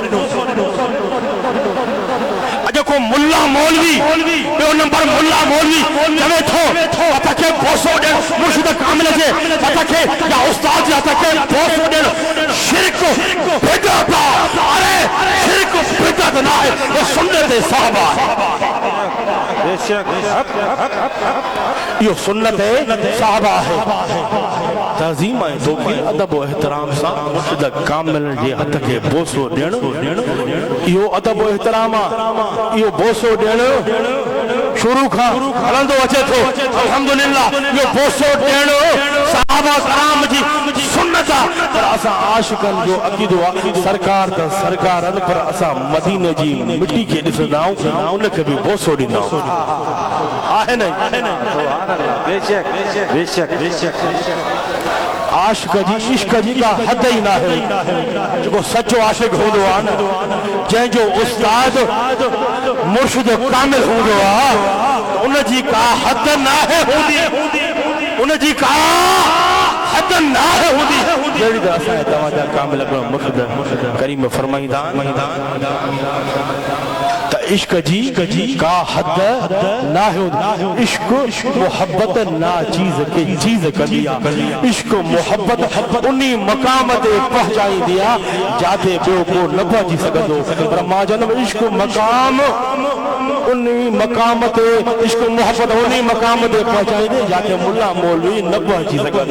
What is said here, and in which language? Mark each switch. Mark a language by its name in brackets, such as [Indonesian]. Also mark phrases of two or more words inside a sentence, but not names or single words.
[Sindhi] जेको मुल्ला मौलवी ॿियो नंबर मुल्ला मौलवी चवे थो असांखे बोसो ॾियण मुर्शिद कामिल जे असांखे या उस्ताद जे असांखे बोसो ॾियण शिरक बिदअत अरे शिरक बिदअत न आहे वो सुन्नत सहाबा बेशक [Urdu] यो सुन्नत सहाबा है। [Sindhi] तज़ीम ऐं दोखी [Urdu] अदब और एहतराम [Sindhi] सां मुर्शिद कामिल जे हथ खे बोसो ॾियण इहो [Urdu] अदब और एहतराम [Sindhi] आहे। इहो बोसो ॾियण शुरू खां हलंदो अचे थो। अल्हम्दुलिल्लाह इहो बोसो ॾियण सहाबा कराम जी सुन्नत आहे। पर असां आशिकनि जो अक़ीदो आहे सरकार त सरकारनि पर असां मदीने जी मिट्टी खे ॾिसंदा आहियूं उनखे बि बोसो ॾींदा आहियूं। आहे न बेशक बेशक बेशक आशिक जी इश्क जी का हद ही ना है। जो सच्चो आशिक हूंदो आहे न जंहिंजो उस्ताद मुर्शिद कामिल हूंदो आहे उन जी का हद नाहे हूंदी उन जी का हद नाहे हूंदी जहिड़ी त असांजे तव्हांजा कामिल मुर्शिद करीम फरमाईंदा त इश्क जी का [Urdu] हद ना होती। [Sindhi] इश्क मोहब्बत ना चीज के चीज कंदी आहे। इश्क मोहब्बत उन्ही मकाम ते पहुचाईंदी आहे जाते ॿियो को न पहुची सघंदो। पर मां चवंदुमि इश्क मकाम उन्ही मकाम ते इश्क मोहब्बत उन्ही मकाम ते पहुचाईंदे जाते मुल्ला मौलवी न पहुची सघंदो।